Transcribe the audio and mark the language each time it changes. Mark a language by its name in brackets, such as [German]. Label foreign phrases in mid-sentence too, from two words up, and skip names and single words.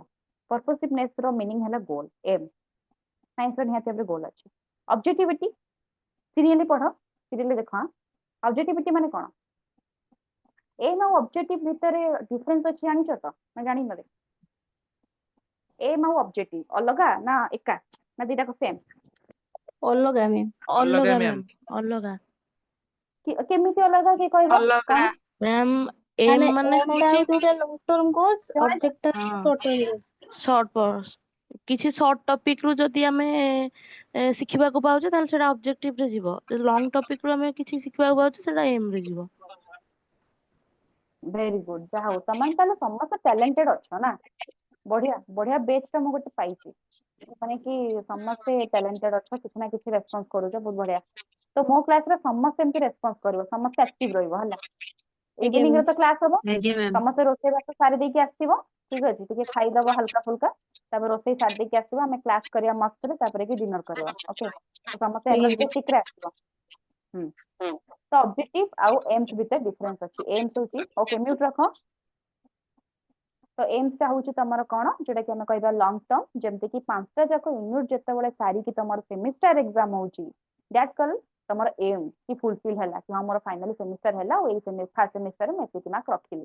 [Odia] ପର୍ପୋସିଭନେସ୍ ର ମିନିଂ ହେଲା ଗୋଲ, ଏମ୍। ସାଇନ୍ସ ର ନିହାତି ଭାବରେ ଗୋଲ ଅଛି। ଅବଜେକ୍ଟିଭିଟି, ସିରିଏଲି ପଢ, ସିରିଏଲି ଦେଖ। ଅବଜେକ୍ଟିଭିଟି ମାନେ କଣ? ଏମ୍ ଆଉ ଅବଜେକ୍ଟିଭ ଭିତରେ ଡିଫରେନ୍ସ ଅଛି ଜାଣିଛ ତ ନା ଜାଣିନ? ଏମ୍ ଆଉ ଅବଜେକ୍ଟିଭ ଅଲଗା ନା ଏକା, ନା ଦିଟାକ ସେମ୍? [Hindi] अलग है मैम। [Odia] ଅଲଗା ମ୍ୟାମ୍। ମ୍ୟାମ୍, ଅଲଗା। କେମିତି ଅଲଗା କିଏ କହିବ? [Hindi] अलग [Odia] କଣ? ମ୍ୟାମ୍ ଏମ୍ माने ମାନେ एम टा ହଉଛି [English] होता long term goals, object टा [Odia] ହଁ [English] short term goals. [Odia] ସର୍ଟ କିଛି [English] short topic [Odia] ରୁ ଯଦି ଆମେ ଶିଖିବାକୁ ପାଉଛେ ତାହେଲେ ସେଟା ଅବଜେକ୍ଟିଭ ରେ ଯିବ। ଯଦି [English] long topic [Odia] ରୁ ଆମେ କିଛି ଶିଖିବାକୁ ପାଉଛେ ସେଟା ଏମ୍ ରେ ଯିବ। [English] very good, [Odia] ଯାହା ହଉ ତମେ ତାହେଲେ ସମସ୍ତେ ଟ୍ୟାଲେଣ୍ଟେଡ ଅଛ ନା। ବଢିଆ ବଢିଆ ବେଚ୍ ଟା ମୁଁ ଗୋଟେ ପାଇଛି, ମାନେ କି ସମସ୍ତେ ଟ୍ୟାଲେଣ୍ଟେଡ ଅଛ, କିଛି ନା କିଛି ରେସ୍ପନ୍ସ କରୁଛ, ବହୁତ ବଢିଆ। ତ ମୋ କ୍ଲାସରେ ସମସ୍ତେ ଏମିତି ରେସ୍ପନ୍ସ କରିବ, ସମସ୍ତେ ଆକ୍ଟିଭ ରହିବ ହେଲା। ଆଜ୍ଞା ଇଭିନିଂ ରେ ମ୍ୟାମ୍। ତ କ୍ଲାସ ହବ, ଆଜ୍ଞା ମ୍ୟାମ୍। ସମସ୍ତେ ରୋଷେଇ ବାସ ସାରି ଦେଇକି ଆସିଥିବ, ଠିକ ଅଛି, ଟିକେ ଖାଇଦବ [Hindi] हल्का फुल्का, [Odia] ତାପରେ ରୋଷେଇ ସାରି ଦେଇକି ଆସିବ, ଆମେ କ୍ଲାସ କରିବା ମସ୍ତରେ, ତାପରେ କି ଡିନର କରିବା। ଓକେ, ସମସ୍ତେ [Hindi] ठीक है मैम। [Odia] ଏନର୍ଜେଟିକ ରେ ଆସିବ। ହୁଁ। ତ ଅବଜେକ୍ଟିଭ ଆଉ ଏମ୍ସ ଭିତରେ ଡିଫରେନ୍ସ ଅଛି। ଏମ୍ସ ହଉଛି, [English] okay mute [Odia] ରଖ। ତ ଏମ୍ସ ଟା ହଉଛି ତମର କଣ, ଯୋଉଟା କି ଆମେ କହିବା [English] long term, [Odia] ଯେମିତି କି 5ଟା ଯାକ ୟୁନିଟ୍ ଯେତେବେଳେ ସାରିକି ତମର [English] semester exam [Odia] ହଉଛି, [English] that call [Odia] ତମର ଏମ୍ କି ଫୁଲଫିଲ ହେଲା, କି ହଁ ମୋର ଫାଇନାଲି ସେମିଷ୍ଟାର ହେଲା, ଆଉ ଏଇ ଫାର୍ଷ୍ଟ ସେମିଷ୍ଟାରରେ ମୁଁ ଏତିକି ମାର୍କ ରଖିଲି।